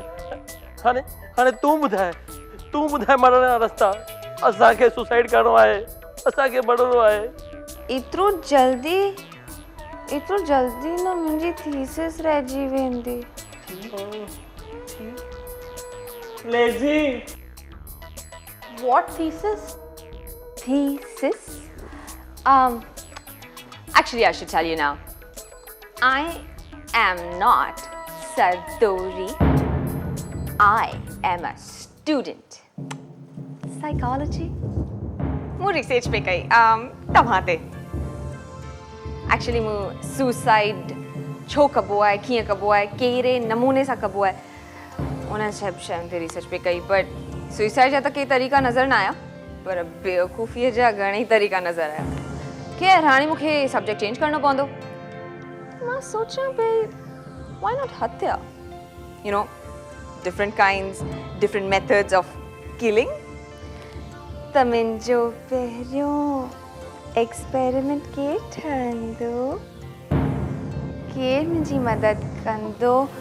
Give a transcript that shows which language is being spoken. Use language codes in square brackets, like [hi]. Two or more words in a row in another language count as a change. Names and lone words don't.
[sd] हाणे तूं ॿुधाए मरण जा रस्ता। असांखे सुसाइड करणो आहे, असांखे मरणो आहे। एतिरो जल्दी न मुंहिंजी थीसिस रहिजी वेंदी। लेज़ी। [en] What thesis? Thesis? Actually, I should tell you now. I am not Sadori. I am a student. Psychology? [sd] मैं research पे कई तव्हांते। Actually, मैं suicide छो कबो आहे, कीअं कबो आहे, कहिड़े नमूने सां कबो आहे, उन सभु शयुनि ते रिसर्च पे कई। [en] but suicide [sd] जा त के तरीक़ा नज़र न आया, पर बेवकूफ़ीअ जा घणेई तरीक़ा नज़र आया। खैर हाणे मूंखे [en] subject change [sd] करणो पवंदो। मां सोचां पई [en] why not [sd] हत्या? [en] You know, different kinds, different methods of killing. [sd] त मुंहिंजो पहिरियों एक्सपेरिमेंट के ठहंदो, केरु मुंहिंजी मदद कंदो?